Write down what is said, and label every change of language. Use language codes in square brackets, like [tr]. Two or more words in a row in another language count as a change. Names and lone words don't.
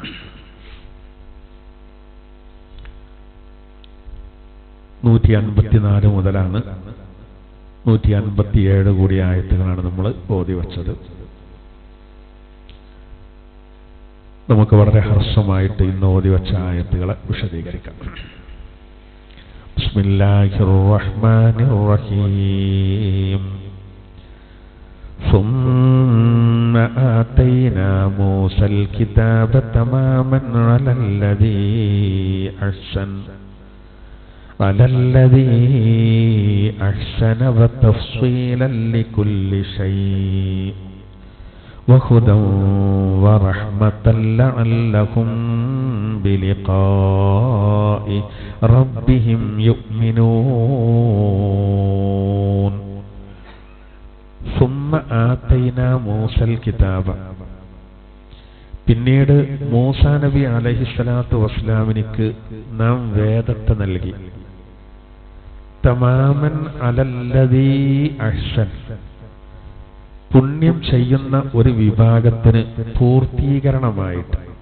[ml] 154 മുതലാണ് 157 കൂടിയ ആയത്തുകളാണ് നമ്മൾ ഓതി വച്ചത്. നമുക്ക് വളരെ ഹ്രസ്വമായിട്ട് ഇന്ന് ഓതി വച്ച ആയത്തുകളെ വിശദീകരിക്കാം. [ar] بسم الله الرحمن الرحيم. ثم آتينا موسى الكتاب تماما على الذي أحسن وتفصيلا لكل شيء وهدى ورحمة لعلهم بلقاء ربهم يؤمنون ثم آتينا موسى الكتاب [ml] പിന്നീട് മൂസാ നബി അലൈഹിസ്സലാത്തു വസ്സലാമിനിക്ക് നാം വേദത്തെ നൽകി. [ar] تماما على الذي أحسن, [ml] പുണ്യം ചെയ്യുന്ന ഒരു വിഭാഗത്തിന് പൂർത്തീകരണമായിട്ട്.